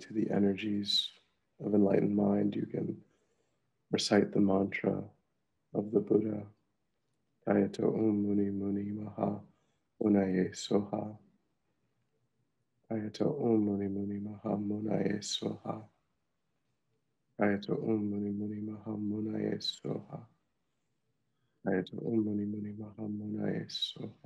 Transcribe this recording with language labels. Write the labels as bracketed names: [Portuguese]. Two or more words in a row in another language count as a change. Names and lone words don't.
[English] to the energies of enlightened mind, you can recite the mantra of the Buddha, [Sanskrit] Tayato Om Muni Muni Maha Munaye Soha. Tayato Om Muni Muni Maha Munaye Soha. Tayato Om Muni Muni Maha Munaye Soha. Tayato Om Muni Muni Maha Munaye Soha.